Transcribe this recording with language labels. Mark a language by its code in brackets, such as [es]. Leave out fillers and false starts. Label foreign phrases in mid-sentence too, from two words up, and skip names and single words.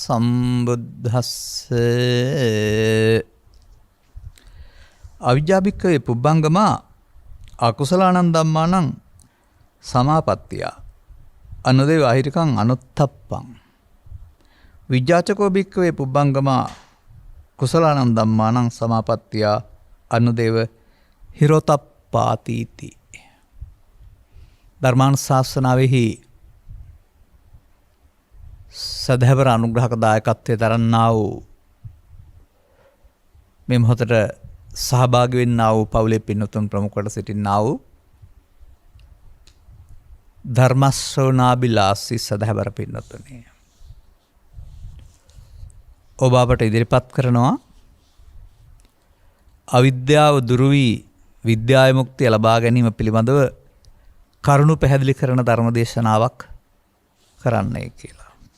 [pi] සම්බුද්දස්සේ අවිජ්ජාභික්ඛවේ පුබ්බංගමා අකුසලානං ධම්මානං සමාපත්තිය අනුදේව අහිරිකං අනුත්තප්පං විජ්ජාචකෝ භික්ඛවේ පුබ්බංගමා කුසලානං ධම්මානං සමාපත්තිය අනුදේව හිරොතප්පාතිති [si] ධර්මානුශාසනාවෙහි සදහැවර අනුග්‍රහක දායකත්වයේ දරන්නා වූ මේ මොහොතට සහභාගී වෙන්නා වූ පවුලේ පින්වතුන් ප්‍රමුඛ කොට සිටින්නා වූ ධර්ම ශ්‍රවණාබිලාසී සදහැවර පින්වතුනි ඔබ අපට ඉදිරිපත් කරනවා අවිද්‍යාව දුරු වී විද්‍යා විමුක්තිය ලබා ගැනීම පිළිබඳව කරුණු පැහැදිලි කරන ධර්ම දේශනාවක් කරන්නයි කියලා.